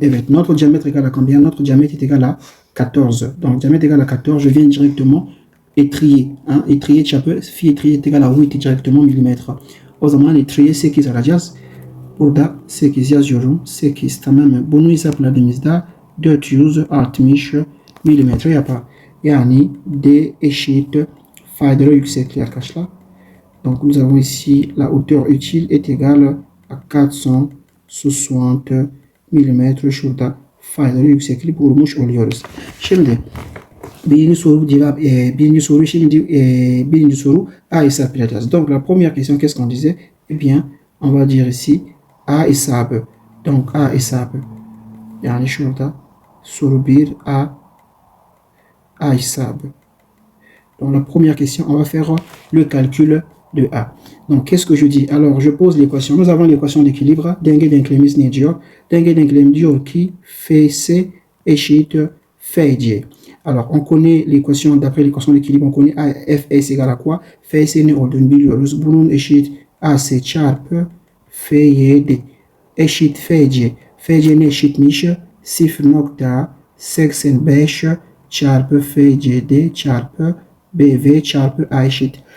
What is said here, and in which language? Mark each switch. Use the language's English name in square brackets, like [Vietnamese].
[Turkish] Evet, [French] notre diamètre égale à combien? Notre diamètre est égal à 14. Donc diamètre égal à 14, je viens directement étrier. Hein? Étrier [Turkish] çapı, [French] phi étrier est égal à 8 directement millimètre. [Turkish] O zaman étrier 8 alacağız. Burada 8 yazıyorum. 8 tamam mı? Bunu hesapladığımızda 460 milimetre yapar. Yani D eşit faydalı yüksekliği arkadaşlar. [French] Donc nous avons ici la hauteur utile est égale à 460 mm. [Turkish] Şurada faydalı yüksekliği bulmuş oluyoruz. Şimdi birinci soru A hesaplayacağız. [French] Donc la première question qu'est-ce qu'on disait? Eh bien on va dire ici [Turkish] A hesabı. [French] Donc A hesabı. [Turkish] Yani şurada soru 1 A hesabı. [French] Donc la première question, on va faire le calcul de A. Donc qu'est-ce que je dis? Alors je pose l'équation. Nous avons l'équation d'équilibre. [Turkish] Denge denklemimiz ne diyor? Denge denklemi diyor ki Fs eşit Fc. [French] Alors on connaît l'équation, d'après l'équation d'équilibre, on connaît Fs égale à quoi? [Turkish] Fs ne olduğunu biliyoruz. Bunun eşit Ac çarpı Fyd eşit Fc. Fc ne eşitmiş? 0.85 çarpı FCD çarpı BV çarpı A eşit.